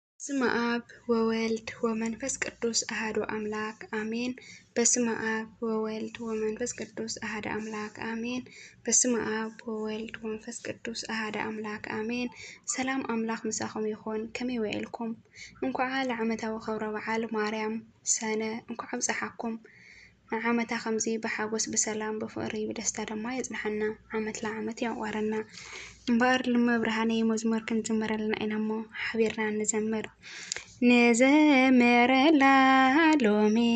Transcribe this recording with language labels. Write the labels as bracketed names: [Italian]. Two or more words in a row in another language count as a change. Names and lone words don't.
[Geez] በስመ አብ ወወልድ ወመንፈስ ቅዱስ አሐዱ አምላክ አሜን። በስመ አብ ወወልድ ወመንፈስ ቅዱስ አሐዱ አምላክ አሜን። በስመ አብ ወወልድ ወመንፈስ ቅዱስ አሐዱ አምላክ አሜን። [Tigrinya] ሰላም አምላክ ምሳኹም ይኹን። ከመይ ውዒልኩም? እንኳዕ ለዓመታዊ ክብረ በዓል ማርያም ሰነ እንኳዕ በፃሓኩም። ዓመታ ከምዚ ብሓጎስ ብሰላም ብፍቅሪ ብደስታ ድማ የፅንሐና ዓመት ለዓመት ያቋረና እምበር ልመብርሃነይ መዝሙር ክንዝመረልና ኢና እሞ ሓቢርና ንዘምር ንዘምረላ ሎሚ